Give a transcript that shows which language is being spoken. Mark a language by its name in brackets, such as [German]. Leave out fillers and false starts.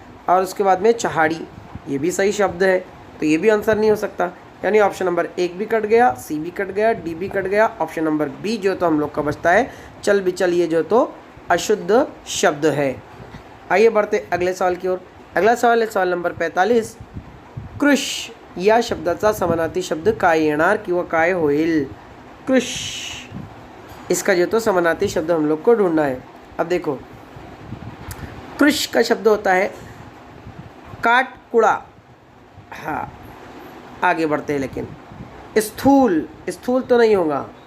[Hindi] और उसके बाद में चहाड़ी ये भी सही शब्द है, तो ये भी आंसर नहीं हो सकता। यानी ऑप्शन नंबर 1 भी कट गया, सी भी कट गया, डी भी कट गया। ऑप्शन नंबर बी जो तो हम लोग का बचता है चल बिचल, ये जो तो अशुद्ध शब्द है। आइए बढ़ते अगले सवाल की ओर। अगला सवाल है सवाल नंबर 45, [Marathi] कृश या शब्दाचा समानार्थी शब्द काय येणार किंवा काय होईल? [Hindi] कृश, इसका जो तो समानार्थी शब्द हम लोग को ढूंढना है। अब देखो, कृश का शब्द होता है काट कुड़ा, हाँ आगे बढ़ते हैं, लेकिन स्थूल, स्थूल तो नहीं होगा।